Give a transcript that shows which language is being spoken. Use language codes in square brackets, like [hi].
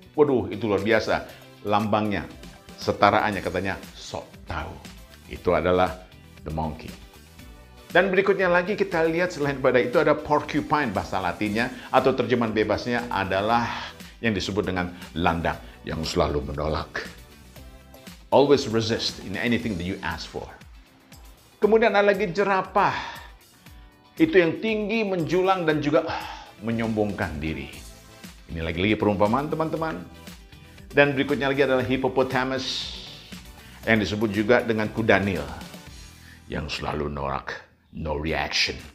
[id] Waduh, itu luar biasa. Lambangnya, setaraannya katanya sok tahu. Itu adalah the monkey. Dan berikutnya lagi kita lihat selain pada itu ada porcupine, bahasa Latinnya atau terjemahan bebasnya adalah yang disebut dengan landak yang selalu menolak. [en] Always resist in anything that you ask for. [id] Kemudian ada lagi jerapah. Itu yang tinggi, menjulang dan juga menyombongkan diri. Ini lagi-lagi perumpamaan teman-teman. Dan berikutnya lagi adalah hippopotamus, yang disebut juga dengan kuda Nil, yang selalu norak, no reaction.